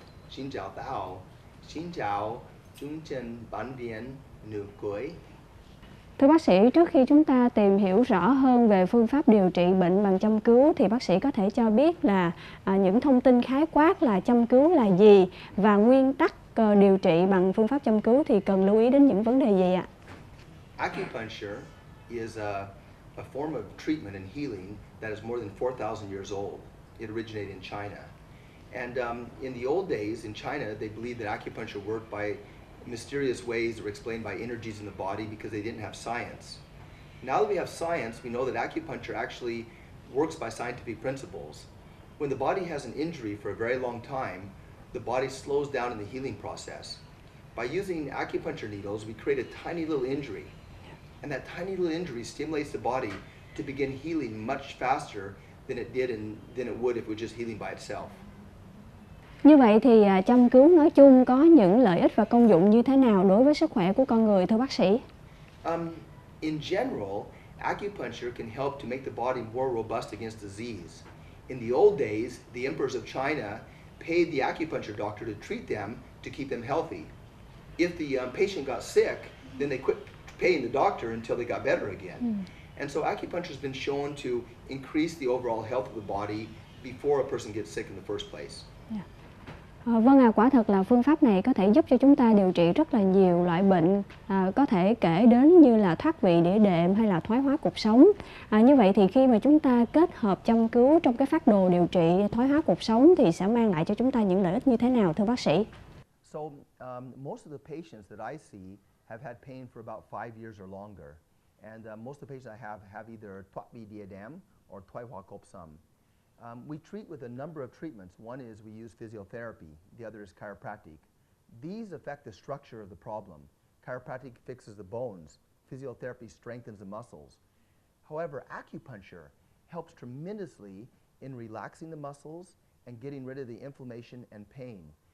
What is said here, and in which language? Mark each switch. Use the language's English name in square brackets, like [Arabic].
[Vietnamese] Xin chào Tao, xin chào chương trình bản điện nụ cười. Thưa bác sĩ, trước khi chúng ta tìm hiểu rõ hơn về phương pháp điều trị bệnh bằng châm cứu thì bác sĩ có thể cho biết là những thông tin khái quát là châm cứu là gì và nguyên tắc điều trị bằng phương pháp châm cứu thì cần lưu ý đến những vấn đề gì ạ? [English] Acupuncture is a form of treatment and healing that is more than 4,000 years old. It originated in China. And in the old days in China, they believed that acupuncture worked by mysterious ways that were explained by energies in the body because they didn't have science. Now that we have science, we know that acupuncture actually works by scientific principles. When the body has an injury for a very long time, the body slows down in the healing process. By using acupuncture needles, we create a tiny little injury. And that tiny little injury stimulates the body to begin healing much faster than it would if it was just healing by itself. [Vietnamese] Như vậy thì châm cứu nói chung có những lợi ích và công dụng như thế nào đối với sức khỏe của con người thưa bác sĩ? [English] In general, acupuncture can help to make the body more robust against disease. In the old days, the emperors of China paid the acupuncture doctor to treat them to keep them healthy. If the patient got sick, then they quit paying the doctor until they got better again. And so acupuncture has been shown to increase the overall health of the body before a person gets sick in the first place. [Vietnamese] Vâng, quả thật là phương pháp này có thể giúp cho chúng ta điều trị rất là nhiều loại bệnh, có thể kể đến như là thoát vị đĩa đệm hay là thoái hóa cột sống. Như vậy thì khi mà chúng ta kết hợp châm cứu trong cái phác đồ điều trị thoái hóa cột sống thì sẽ mang lại cho chúng ta những lợi ích như thế nào thưa bác sĩ? [English] So most of the patients that I see have had pain for about 5 years or longer. And most of the patients I have either [Vietnamese] thoát vị đĩa đệm [English] or [Vietnamese] thoái hóa cột sống. [English] We treat with a number of treatments. One is we use physiotherapy. The other is chiropractic. These affect the structure of the problem. Chiropractic fixes the bones. Physiotherapy strengthens the muscles. However, acupuncture helps tremendously in relaxing the muscles and getting rid of the inflammation and pain.